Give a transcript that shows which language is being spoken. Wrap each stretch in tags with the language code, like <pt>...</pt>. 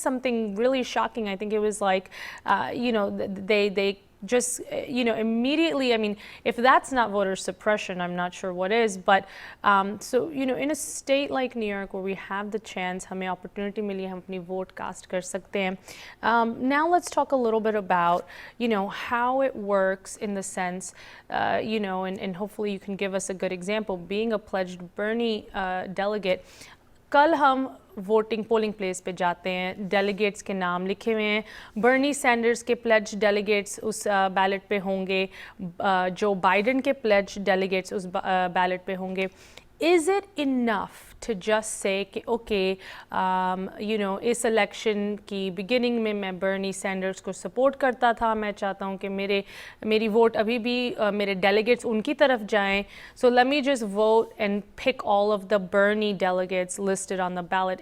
<en>Something really shocking. I think it was like, they just immediately, I mean, if that's not voter suppression, I'm not sure what is. But so in a state like New York where we have the chance,</en> <hi>हमें opportunity मिली, हम अपनी vote cast कर सकते हैं.</hi> <en>Now let's talk a little bit about how it works in the sense, and hopefully you can give us a good example. Being a pledged Bernie delegate,</en> <hi>कल हम voting polling place पे जाते हैं, delegates के नाम लिखे हुए हैं, बर्नी सैंडर्स के प्लेज डेलीगेट्स उस बैलेट पे होंगे, जो बाइडन के प्लेज डेलीगेट्स उस बैलेट पे होंगे.</hi> <en>is it enough to just say</en> <hi>कि okay, इस election की beginning में मैं Bernie Sanders को support करता था, मैं चाहता हूँ कि मेरी vote अभी भी मेरे delegates उनकी तरफ जाएं,</hi> <en>so let me just vote and pick all of the Bernie delegates listed on the ballot.</en>